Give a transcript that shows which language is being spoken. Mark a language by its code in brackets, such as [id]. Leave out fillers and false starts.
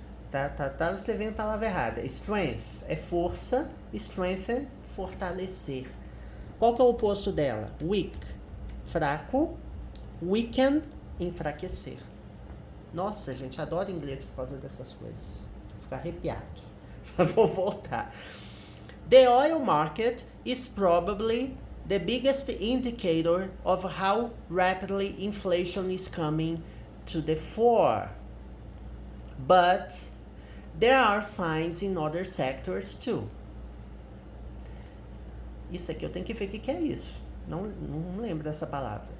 [pt] Tá escrevendo a palavra errada. Strength é força, strengthen, fortalecer. Qual que é o oposto dela? Weak, fraco, weaken, enfraquecer. Nossa, gente, adoro inglês por causa dessas coisas. Fico arrepiado. Vou voltar. [en] The oil market is probably the biggest indicator of how rapidly inflation is coming to the fore. But there are signs in other sectors too. [pt] Isso aqui eu tenho que ver o que é isso. Não lembro dessa palavra.